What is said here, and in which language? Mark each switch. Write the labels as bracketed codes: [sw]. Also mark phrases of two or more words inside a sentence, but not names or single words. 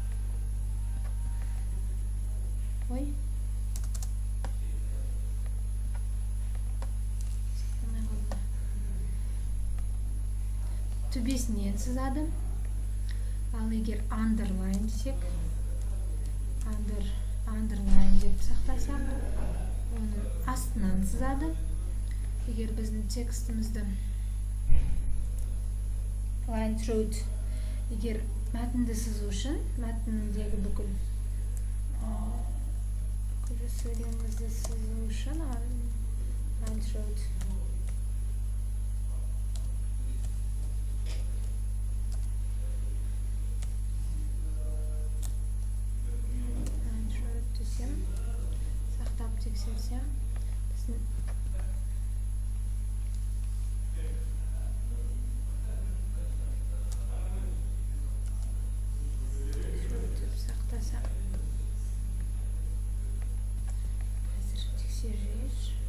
[kk] Ой, төбесінен сызады. Ал егер underline десек, underline деп сақтасақ, оның астынан сызады. Егер біздің текстімізді [en] line through, [kk] егер мәтінді сызу үшін, мәтіндегі бүкіл сөйлемімізді сызу үшін [en] line through [kk] сақтап тексерсем, біздің сақтасақ, қазір тексерейіз.